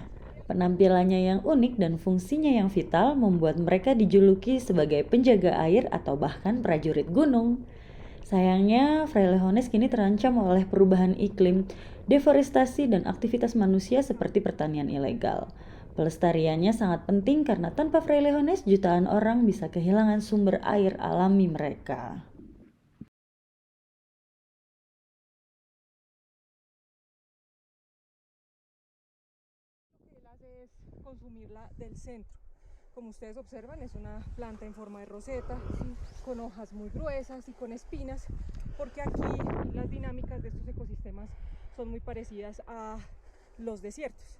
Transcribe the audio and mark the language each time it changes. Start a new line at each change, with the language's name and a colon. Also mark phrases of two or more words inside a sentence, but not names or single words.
Indonesian: Penampilannya yang unik dan fungsinya yang vital membuat mereka dijuluki sebagai penjaga air atau bahkan prajurit gunung. Sayangnya, frailejones kini terancam oleh perubahan iklim, deforestasi, dan aktivitas manusia seperti pertanian ilegal. Pelestariannya sangat penting karena tanpa frailejones jutaan orang bisa kehilangan sumber air alami mereka.
Spanish: Lo que él hace es consumirla del centro. Como ustedes observan, es una planta en forma de roseta, con hojas muy gruesas y con espinas, porque aquí las dinámicas de estos ecosistemas son muy parecidas a los desiertos.